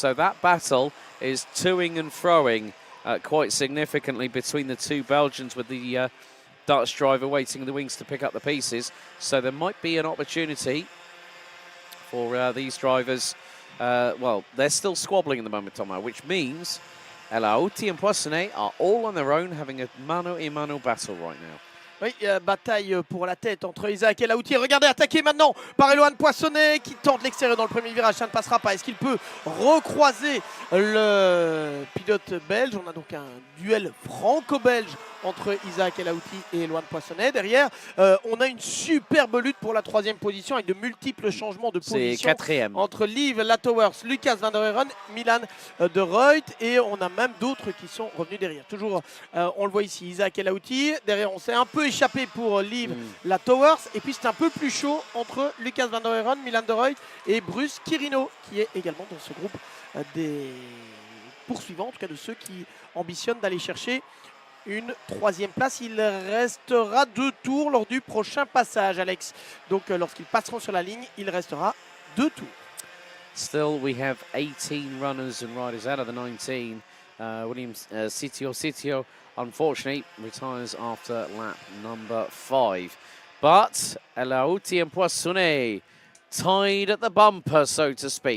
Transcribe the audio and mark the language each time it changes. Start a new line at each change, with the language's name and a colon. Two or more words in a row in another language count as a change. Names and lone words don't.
English: So that battle is toing and froing quite significantly between the 2 Belgians, with the Dutch driver waiting in the wings to pick up the pieces. So there might be an opportunity for these drivers. Well, they're still squabbling in the moment, Thomas, which means El-Houthi and Poissonnet are all on their own, having a mano-a-mano battle right now.
French: Oui, bataille pour la tête entre Isaac et El-Houthi. Regardez, attaqué maintenant par Elouan Poissonnet qui tente l'extérieur dans le premier virage. Ça ne passera pas. Est-ce qu'il peut recroiser le pilote belge? On a donc un duel franco-belge entre Isaac El-Houthi et Elouan Poissonnet. Derrière, on a une superbe lutte pour la 3e position avec de multiples changements de position entre Liv Latowers, Lucas Van der Heeren, Milan de Ruyt, et on a même d'autres qui sont revenus derrière. Toujours, on le voit ici, Isaac El-Houthi. Derrière, on s'est un peu échappé pour Liv Latowers, et puis c'est un peu plus chaud entre Lucas Van der Heeren, Milan de Ruyt et Bruce Chirino, qui est également dans ce groupe des poursuivants, en tout cas de ceux qui ambitionnent d'aller chercher une 3e place. Il restera 2 tours lors du prochain passage, Alex. Donc lorsqu'ils passeront sur la ligne, il restera 2 tours.
English: Still, we have 18 runners and riders out of the 19. Williams Sitio, unfortunately, retires after lap number 5. But El-Houthi and Poissonnet tied at the bumper, so to speak.